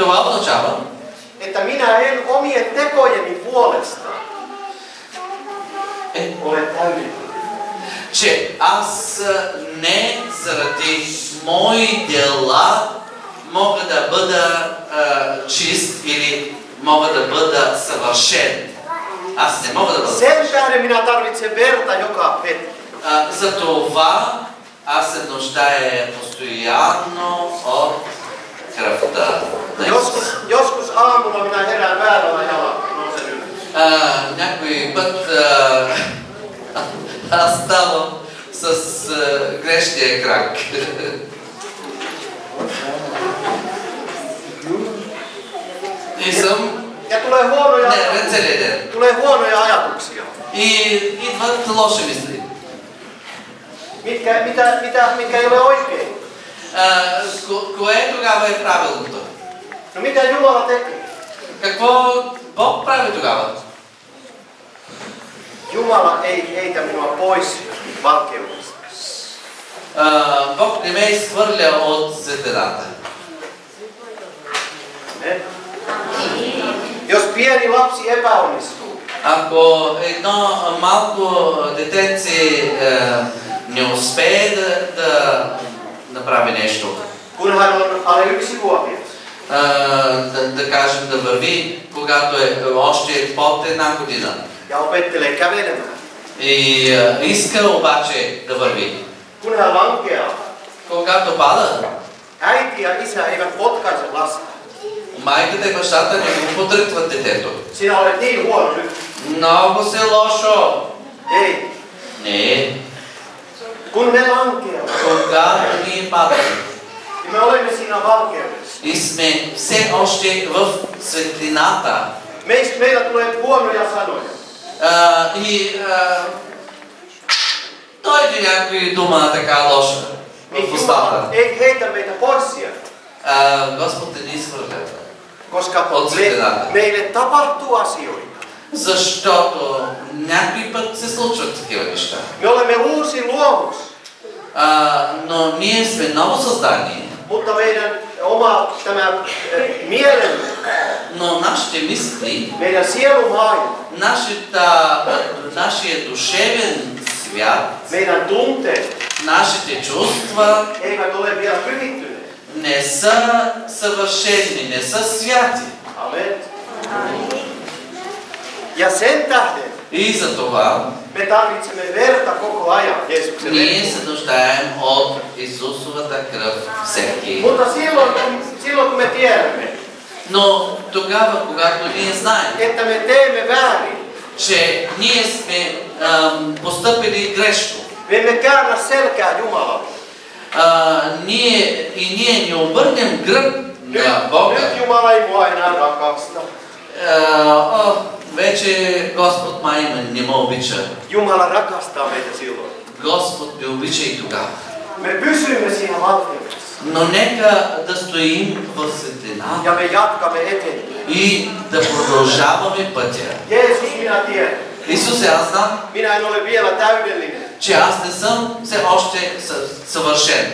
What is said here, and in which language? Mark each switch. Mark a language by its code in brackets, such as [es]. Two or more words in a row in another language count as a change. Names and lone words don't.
[bg] Това означава, [fi] että minä en omien tekojeni puolesta ole täydellinen. [bg] че аз не заради мои дела мога да бъда чист или мога да бъда съвършен. аз не мога да бъда. [fi] Sen tähden minä tarvitsen verta joka hetki. [bg] За това аз се нуждая постоянно от кръвта на Исус. [fi] Joskus aamulla minä herään väärällä jalalla. Nousen ylös. [bg] Някой път аз ставам с грешния крак. И съм [fi] Ja tulee huonoja, [bg] не целият ден. [fi] tulee huonoja ajatuksia. [bg] И идват лоши мисли. [fi] Mitkä ei ole oikein. [bg] Кое тогава е правилното? [fi] No mitä Jumala teki? [bg] Какво Бог прави тогава? [fi] Jumala ei heitä minua pois valkeudesta. [bg] Бог не ме изхвърля от светлината. [fi] Jos pieni lapsi epäonnistuu, [bg] Ако едно малко детенце не успее да направи нещо, [fi] kun hän on alle 1-vuotias, [bg] да кажем да върви, когато е още под 1 година [fi] ja opettelee kävelemään, [bg] и иска обаче да върви, [fi] kun hän lankeaa, [bg] когато пада, [fi] äiti ja isä eivät potkaise lasta. [bg] майката и бащата не го подрътват детето. [fi] Sinä olet niin huono nyt. [bg] Много се лошо. [fi] Ei. [bg] Не. [fi] Kun me lankeamme, [bg] Когато ние падаме [fi] niin me olemme siinä valkeudessa. [bg] и сме все още в светлината, [fi] Meillä tulee huonoja sanoja. [bg] и дойде някой дума така лоша в устата. [fi] Jumala ei heitä meitä pois sieltä. [bg] Господ не ни изхвърля. [fi] Koska [bg] От светлината. [fi] meille tapahtuu asioita. [bg] Защото някой път се случват такива неща. [fi] Me olemme uusi luomus, [bg] Но ние сме ново създание. [fi] mutta meidän oma tämä mielen, [bg] Но нашите мисли, [fi] meidän sielumaailma, [bg] нашия душевен свят, [fi] meidän tunteet [bg] нашите чувства [fi] eivät ole vielä pyhittyneet. [bg] не са съвършени, не са святи. [fi] Amen. Ja sen tähden [bg] И за това [fi] me tarvitsemme verta koko ajan Jeesuksen [bg] ние [fi] verta. [bg] се нуждаем от Исусовата кръв всеки. [fi] Mutta silloin kun me tiedämme, [bg] Но тогава, когато ние знаем, [fi] että me teemme väärin, [bg] че ние сме постъпили грешно, [fi] me emme käännä selkää Jumalalle. [bg] ние не обърнем гръб на Бога. [fi] Nyt Jumala ei mua enää rakasta. [bg] Вече Господ май не ме обича. [fi] Jumala rakastaa meitä silloin. [bg] Господ ме обича и тогава. [fi] Me pysymme siinä valkeudessa. [bg] Но нека да стоим в светлина [fi] Ja me jatkamme eteenpäin. [bg] и да продължаваме пътя. [fi] Jeesus, minä tiedän. [bg] Исусе, аз знам, [fi] Minä en ole vielä täydellinen. [bg] че аз не съм все още съвършен.